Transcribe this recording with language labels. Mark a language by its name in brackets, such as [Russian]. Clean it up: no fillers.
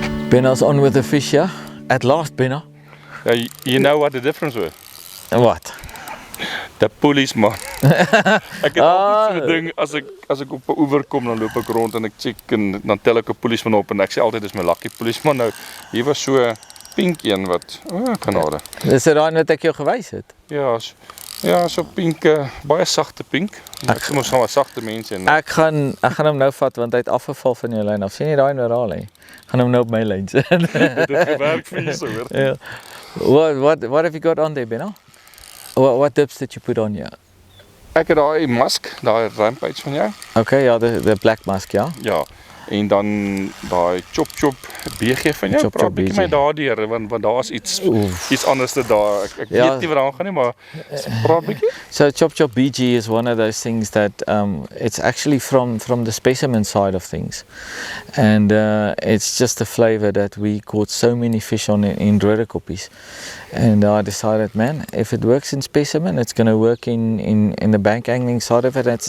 [English] Benno's on with the fish here. At last, Benno. Yeah, you know what the difference was? What? The policeman. [Afrikaans] Ek het altyd so 'n ding, as ek op 'n oewer kom, dan loop ek rond en ek check en dan tel ek 'n policeman op en ek sê altyd dis my [English] lucky policeman. [Afrikaans] Nou, hier was so 'n pink een wat, kanade. Dis daai wat ek jou gewys het. Ja, so pink, baie sagte pink. Ek sê mos nou 'n sagte mens en Ek gaan hom nou vat want hy het afgeval van jou lyn af. Sien jy daai oral hè? Gaan hom nou op my lyn sit. dit het gewerk vir jou so hoor. [English] Yeah. What have you got on there, Benno? What dips did you put on here? [Afrikaans] Ek het daai mask, daai rampage van jou. [English] Okay, ja, the black mask, ja. [Afrikaans] Ja. En dan daai chop BG van jou. Praat bietjie my daardeur want daar's iets anders daar. Ek weet nie wat daar gaan nie, maar praat bietjie. [English] So chop BG is one of those things that it's actually from the specimen side of things, and it's just a flavor that we caught so many fish on in rooderkoppies, and I decided, man, if it works in specimen, it's going to work in the bank angling side of it.